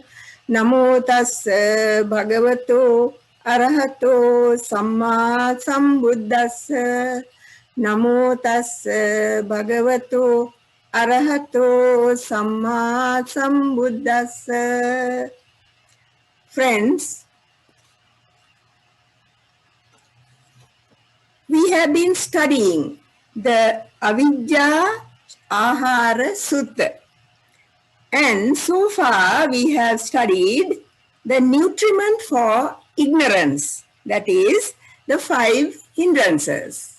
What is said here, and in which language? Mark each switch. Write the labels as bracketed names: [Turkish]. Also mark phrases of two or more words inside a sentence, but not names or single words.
[Pali] Namo tassa bhagavato arahato samma sambuddhassa. Namo tassa bhagavato arahato samma sambuddhassa. [English] Friends, we have been studying the Avijja Ahara Sutta, and so far we have studied the nutriment for ignorance, that is, the 5 hindrances.